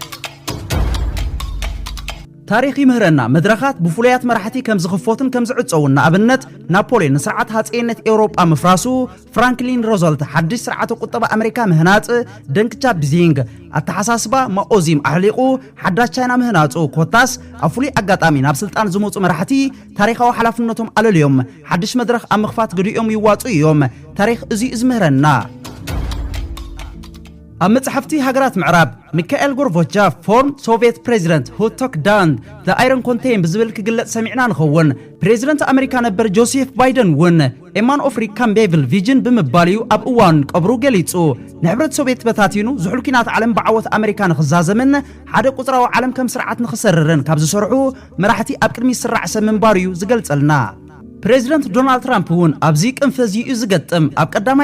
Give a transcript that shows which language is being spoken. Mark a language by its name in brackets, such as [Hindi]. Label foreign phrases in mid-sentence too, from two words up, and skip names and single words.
[Tigrinya] ታሪኽ ይምህረና መድረኻት ብፍሉያት መራሕቲ ከም ዝኽፎትን ከም ዝዕጸውን ንኣብነት ናፖሊዮን ስርዓት ሃፀይነት ኤውሮጳ ምፍራሱ ፍራንክሊን ሮዝቨልት ሓድሽ ስርዓተ ቁጠባ ኣሜሪካ ምህናጽ ደንግ ጃቢንግ ኣተሓሳስባ ማኦዚም ኣሕሊቑ ሓዳሽ ቻይና ምህናጹ ኮታስ ኣብ ፍሉይ ኣጋጣሚ ናብ ስልጣን ዝመፁ መራሕቲ ታሪኻዊ ሓላፍነቶም ኣለልዮም ሓድሽ መድረኽ ኣብ ምኽፋት ገዲኦም ይዋፁ እዮም ታሪኽ እዚ ዝምህረና ኣብ መጽሕፍቲ ሃገራት ምዕራብ ሚካኤል ጎርባቾቭ [English] former Soviet president who took down the iron curtain [Tigrinya] ብዝብል ክግለጽ ሰሚዕና ንኸውን ፕሬዚደንት ኣሜሪካ ነበር ጆሴፍ ባይደን እውን [English] a man of remarkable vision [Tigrinya] ብምባል እዩ ኣብ እዋን ቀብሩ ገሊጹ ንሕብረት ሶቪየት በታቲኑ ዝሑል ኩናት ዓለም ብዓወት ኣሜሪካ ንኽዛዘምን ሓደ ቁጽራዊ ዓለም ከም ስርዓት ንኽሰርርን ካብ ዝሰርሑ መራሕቲ ኣብ ቅድሚ ስራዕ ሰብ ምንባር እዩ ዝገልጸልና ፕሬዚደንት ዶናልድ ትራምፕ እውን ኣብዚ ቅንፈዚ እዩ ዝገጥም ኣብ ቀዳማይ